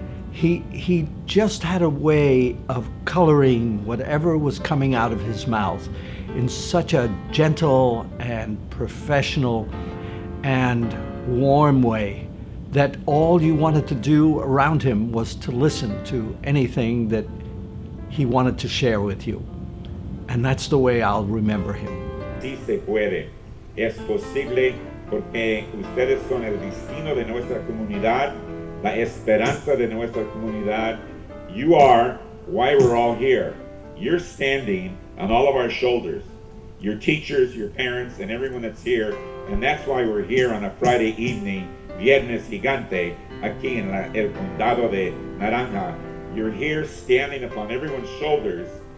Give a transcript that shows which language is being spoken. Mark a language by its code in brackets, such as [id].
[en] He just had a way of coloring whatever was coming out of his mouth in such a gentle and professional and warm way that all you wanted to do around him was to listen to anything that he wanted to share with you. And that's the way I'll remember him. [es] Sí se puede. Es posible porque ustedes son el destino de nuestra comunidad, la esperanza de nuestra comunidad. [en] You are why we're all here. You're standing on all of our shoulders. Your teachers, your parents, and everyone that's here. And that's why we're here on a Friday evening, Viernes Gigante, [es] aquí en el condado de Naranja. [en] You're here standing upon everyone's shoulders.